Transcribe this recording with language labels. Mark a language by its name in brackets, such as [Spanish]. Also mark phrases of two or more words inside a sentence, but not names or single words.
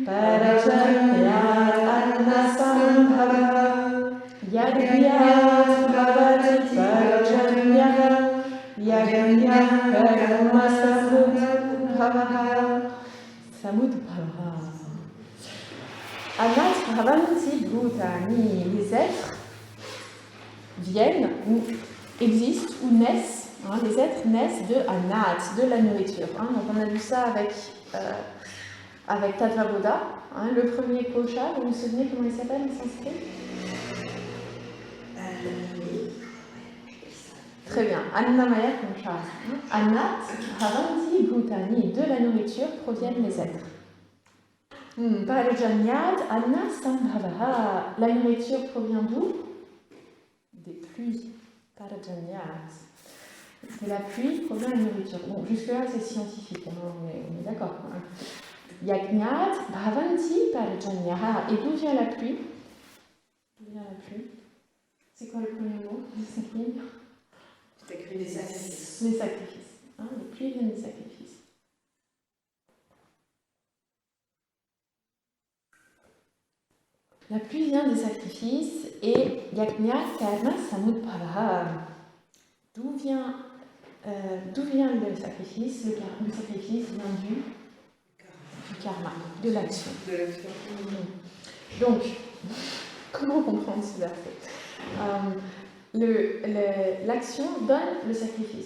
[Sanskrit] पर्जन्यात् अन्नसम्भवः. यज्ञात् भवति पर्जन्यः. यज्ञः कर्म समुद्भवः. समुद्भवः. अन्नात् भवन्ति भूतानि. [French] Les êtres viennent ou existent ou naissent. Les êtres naissent de Annat, de la nourriture. Donc on a vu ça avec Tattva-Bodha. Le premier kosha, vous vous souvenez comment il s'appelle en sanskrit? Très bien, Annamaya Kosha. [Sanskrit] अन्नात् भवन्ति भूतानि, [French] de la nourriture proviennent les êtres. [Sanskrit] पर्जन्यात् अन्नसम्भवः, [French] la nourriture provient d'où? Des pluies. Parajanyat. De la pluie provient la nourriture. Bon, jusque-là, c'est scientifique, on est d'accord. [Sanskrit] यज्ञात् भवन्ति पर्जन्यः. [French] Et d'où vient la pluie? D'où vient la pluie? C'est quoi le premier mot de cette ligne? Les sacrifices. Les sacrifices. Les pluies viennent des sacrifices. La pluie vient des sacrifices et [Sanskrit] यज्ञ कर्म समुद्भवः. [French] D'où vient le sacrifice? Le sacrifice vient du karma, de l'action. Donc, comment comprendre ce verset? L'action donne le sacrifice.